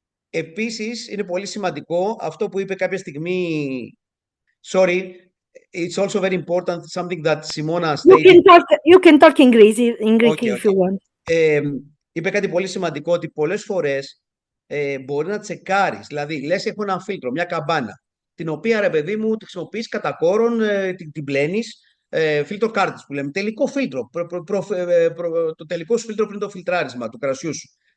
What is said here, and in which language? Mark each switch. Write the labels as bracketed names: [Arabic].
[Greek] Επίσης, είναι πολύ σημαντικό αυτό που είπε κάποια στιγμή. [English] Sorry, it's also very important, something that Simona stated. You can talk in Greek Okay, if you want. [Greek] Είπε κάτι πολύ σημαντικό, ότι πολλές φορές μπορεί να τσεκάρεις. Δηλαδή, λες, έχω ένα φίλτρο, μια καμπάνα, την οποία, ρε παιδί μου, τη χρησιμοποιείς κατά κόρον, την πλένεις, φίλτρο κάρτης που λέμε, τελικό φίλτρο, το τελικό σου φίλτρο πριν το φιλτράρισμα του κρασιού σου.